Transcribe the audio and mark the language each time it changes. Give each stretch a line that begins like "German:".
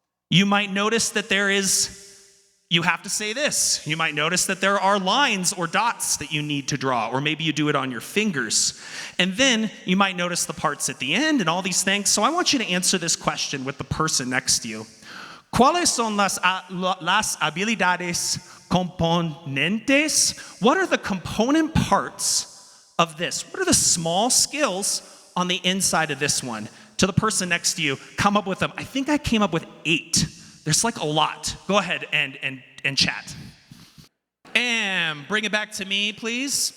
English: You might notice that you have to say this. You might notice that there are lines or dots that you need to draw, or maybe you do it on your fingers. And then you might notice the parts at the end and all these things. So I want you to answer this question with the person next to you.
Spanish: ¿Cuáles son las habilidades componentes?
English: What are the component parts of this? What are the small skills on the inside of this one? To the person next to you, come up with them. I think I came up with 8. There's like a lot. Go ahead and chat. And bring it back to me, please.